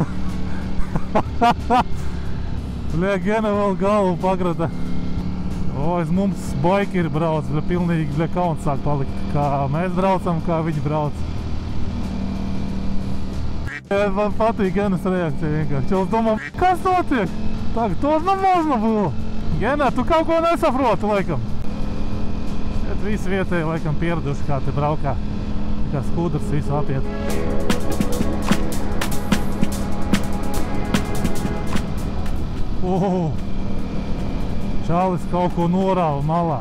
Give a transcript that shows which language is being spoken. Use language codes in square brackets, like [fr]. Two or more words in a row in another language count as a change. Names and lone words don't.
[lv] Bļa, Gena vēl galvu pagrata. Aiz mums baikeri brauc, bļa, pilnīgi, bļa, kauns sāk palikt. Kā mēs braucam, kā viņi brauc. Man patīk Genas reakcija vienkārši. Čels domā, kas notiek? [ru] Так, тоже можно было. [lv] Gena, tu kaut ko nesaproti, laikam. Šeit visi vietēji, laikam, pieraduši, kā te braukā. Kā skudrs visu apiet. Čalis kaut ko norāva malā.